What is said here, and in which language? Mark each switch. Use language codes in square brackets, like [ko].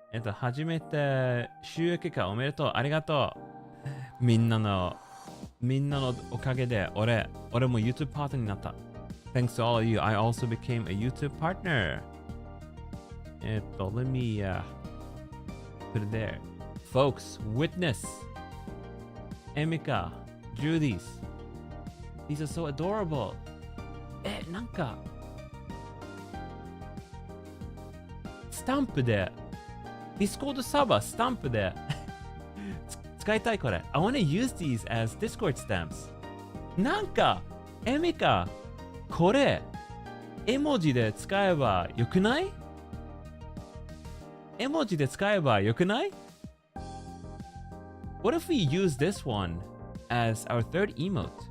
[ja] 初めて収益化おめでとう。ありがとう。みんなのおかげで俺も YouTube パートナーになった。 [en] Thanks to all of you, I also became a YouTube partner. Let me put it there. Folks, witness. Emika, drew these. These are so adorable. [ja] なんかスタンプで Discord サーバースタンプで使いたいこれ。 [en] I wanna use these as Discord stamps. [ja] なんかエミカこれ絵文字で使えばよくない？絵文字で使えばよくない？ [en] What if we use this one as our third emote?